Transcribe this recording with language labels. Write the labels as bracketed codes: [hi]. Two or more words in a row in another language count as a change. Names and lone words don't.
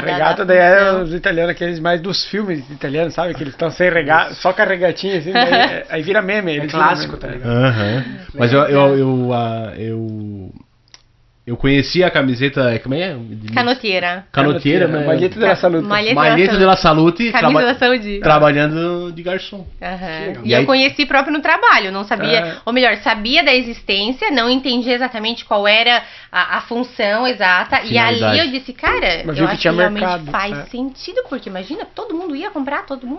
[pt] A regata da daí é função. os italianos, aqueles mais dos filmes italianos, sabe? Que eles estão sem regata, só com a regatinha assim, daí, aí vira meme. É eles clássico, viram tá meme. ligado? Aham. Mas eu conheci a camiseta. Como é? Canoteira. Canoteira, né? [it] Malheta della Salute. Malheta della Salute, [pt] Camisa da saúde. trabalhando de garçom. Aham. E E aí- eu conheci próprio no trabalho, não sabia, É. ou melhor, sabia da existência, não entendia exatamente qual era a função exata, e ali Finalidade. eu disse, cara, Mas eu viu que acho tinha que realmente mercado, faz é. sentido, porque imagina, todo mundo ia comprar, todo mundo.